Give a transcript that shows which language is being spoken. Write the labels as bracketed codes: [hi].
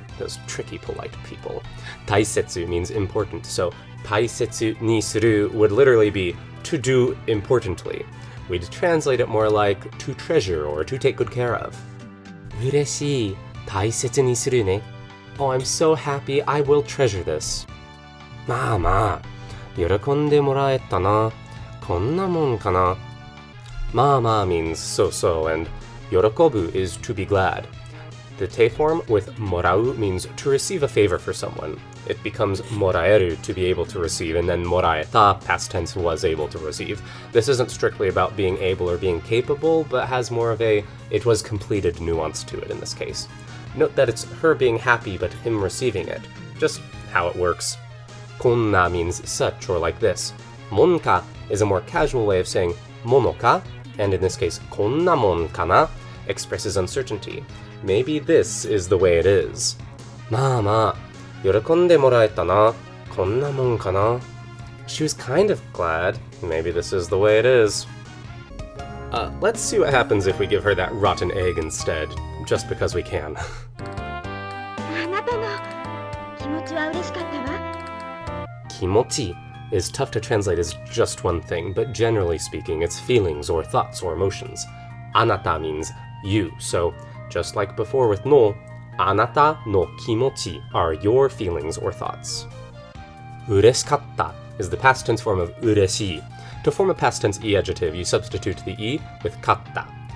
[en] Those tricky polite people. 大切 means important, so [ja] 大切にする [en] would literally be to do importantly. We'd translate it more like to treasure or to take good care of. [ja] 嬉しい、大切にするね. [en] Oh, I'm so happy, I will treasure this. [ja] まあまあ、喜んでもらえたな。こんなもんかな。 [en] まあまあ means so-so, and 喜ぶ is to be glad. The te form with もらう means to receive a favor for someone. It becomes もらえる to be able to receive, and then もらえた, past tense, was able to receive. This isn't strictly about being able or being capable, but has more of a it was completed nuance to it in this case. Note that it's her being happy but him receiving it. Just how it works. こんな means such or like this. もんか is a more casual way of saying ものか, and in this case [ja] こんなもんかな [en] expresses uncertainty. Maybe this is the way it is. [ja] まあまあ、喜んでもらえたな。こんなもんかな。 [en] She was kind of glad. Maybe this is the way it is. Let's see what happens if we give her that rotten egg instead, just because we can. [ja] あなたの気持ちは嬉しかったわ。 [en] 気持ち is tough to translate as just one thing, but generally speaking, it's feelings or thoughts or emotions. あなた means you, so just like before with no, あなたの気持ち are your feelings or thoughts. 嬉しかった is the past tense form of 嬉しい. To form a past tense e adjective, you substitute the e with かった.